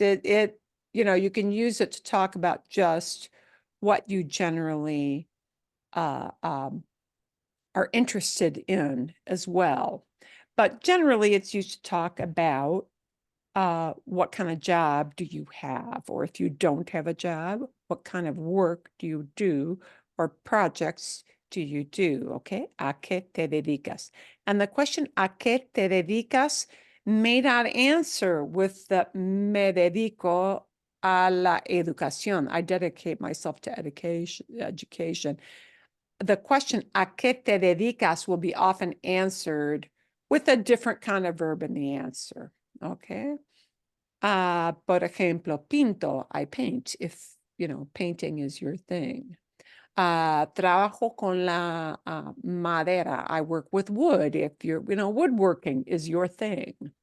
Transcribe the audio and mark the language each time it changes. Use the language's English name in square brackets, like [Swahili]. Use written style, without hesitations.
[English] You can use it to talk about just what you generally are interested in as well. But generally, it's used to talk about what kind of job do you have? Or if you don't have a job, what kind of work do you do? Or projects do you do? Okay, [Spanish] ¿a qué te dedicas? [English] And the question, [Spanish] ¿a qué te dedicas? [English] May not answer with the [Spanish] me dedico a la educación. [English] I dedicate myself to education. The question, [Spanish] ¿a qué te dedicas? [English] Will be often answered with a different kind of verb in the answer. Okay. [Spanish] Por ejemplo, pinto, [English] I paint, if, painting is your thing. [Spanish] Trabajo con la madera, [English] I work with wood, if you're, woodworking is your thing.